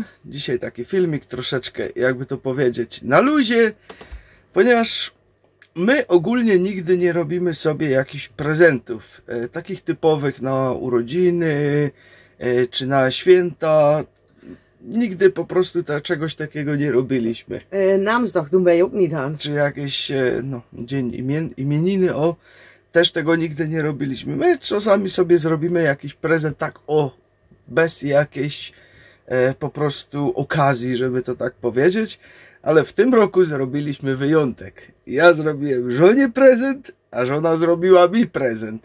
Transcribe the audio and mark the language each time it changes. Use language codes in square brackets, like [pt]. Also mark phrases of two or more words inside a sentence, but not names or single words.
[pl] Dzisiaj taki filmik troszeczkę, jakby to powiedzieć, na luzie, ponieważ my ogólnie nigdy nie robimy sobie jakichś prezentów, takich typowych na urodziny, czy na święta. Nigdy po prostu czegoś takiego nie robiliśmy. [nl] Namensdag doen wij ook niet aan. [pl] Czy jakieś dzień imieniny, też tego nigdy nie robiliśmy. My czasami sobie zrobimy jakiś prezent tak bez jakiejś po prostu okazji, żeby to tak powiedzieć. Ale w tym roku zrobiliśmy wyjątek. Ja zrobiłem żonie prezent, a żona zrobiła mi prezent.